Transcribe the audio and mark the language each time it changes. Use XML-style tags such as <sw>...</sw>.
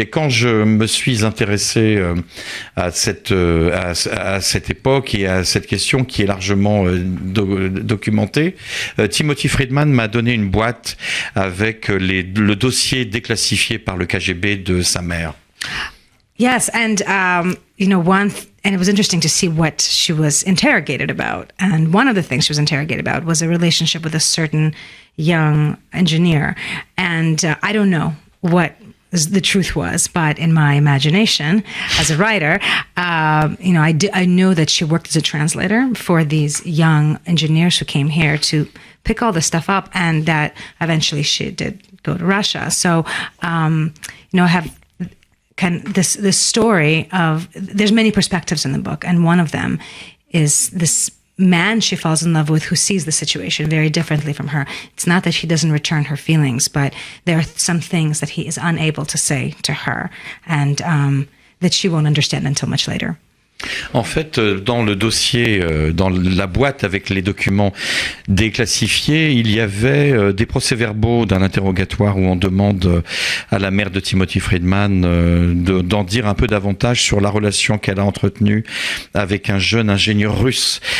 <fr>Et quand je me suis intéressé à cette époque et à cette question qui est largement documentée, Timothy Friedman m'a donné une boîte avec le dossier déclassifié par le KGB de sa mère.</fr> <en>Yes, and and it was interesting to see what she was interrogated about. And one of the things she was interrogated about was a relationship with a certain young engineer. And I don't know what the truth was, but in my imagination as a writer, I know that she worked as a translator for these young engineers who came here to pick all this stuff up, and that eventually she did go to Russia. So, I have this story of, there's many perspectives in the book, and one of them is this man she falls in love with who sees the situation very differently from her. It's not that he doesn't return her feelings, but there are some things that he is unable to say to her, and that she won't understand until much later.</en> <fr>En fait, dans le dossier, dans la boîte avec les documents déclassifiés, il y avait des procès-verbaux d'un interrogatoire où on demande à la mère de Timothy Friedman d'en dire un peu davantage sur la relation qu'elle a entretenue avec un jeune ingénieur russe.</fr>